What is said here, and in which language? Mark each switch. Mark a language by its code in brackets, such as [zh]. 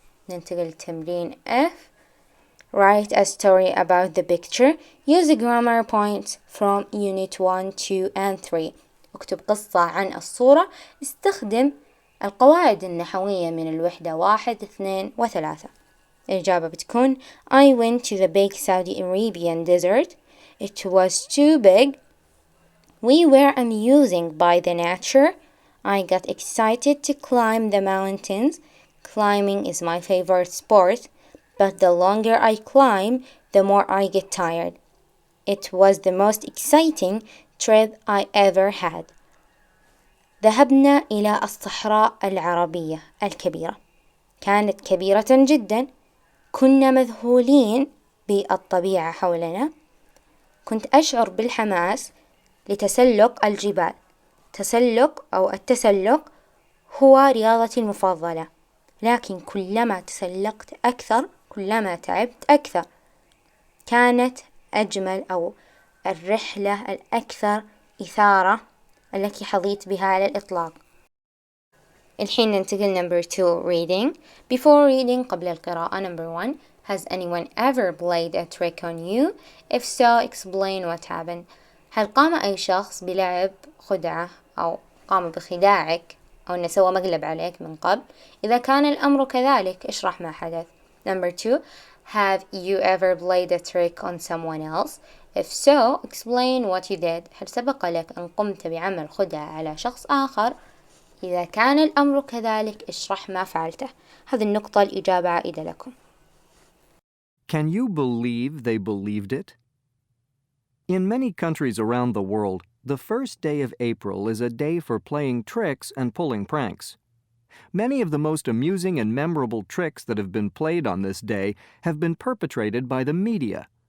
[ar] ننتقل لتمرين F. [en] Write a story about the picture. Use the grammar points from unit 1, 2 and 3. [ar] اكتب قصة عن الصورة. استخدم القواعد النحوية من الوحدة 1، 2 و3. الإجابة بتكون [en] I went to the big Saudi Arabian desert. It was too big. We were amusing by the nature. I got excited to climb the mountains. Climbing is my favorite sport, but the longer I climb, the more I get tired. It was the most exciting trip I ever had. [ar] ذهبنا إلى الصحراء العربية الكبيرة. كانت كبيرة جدا. كنا مذهولين بالطبيعة حولنا. كنت أشعر بالحماس لتسلق الجبال. التسلق هو رياضتي المفضلة، لكن كلما تسلقت أكثر كلما تعبت أكثر. كانت أجمل أو الرحلة الأكثر إثارة التي حظيت بها على الإطلاق. الحين ننتقل [en] number 2 reading. Before reading [ar] قبل القراءة. [en] Number 1. Has anyone ever played a trick on you? If so, explain what happened. [ar] هل قام أي شخص بلعب خدعة أو قام بخداعك أو أنه سوى مقلب عليك من قبل؟ إذا كان الأمر كذلك اشرح ما حدث. [en] Number 2. Have you ever played a trick on someone else? If so, explain what you did. [ar] هل سبق لك أن قمت بعمل خدعة على شخص آخر؟ إذا كان الأمر كذلك اشرح ما فعلته. هذه النقطة الإجابة عائدة لكم. [en] Can you believe they believed it? In many countries around the world, the first day of April is a day for playing tricks and pulling pranks. Many of the most amusing and memorable tricks that have been played on this day have been perpetrated by the media.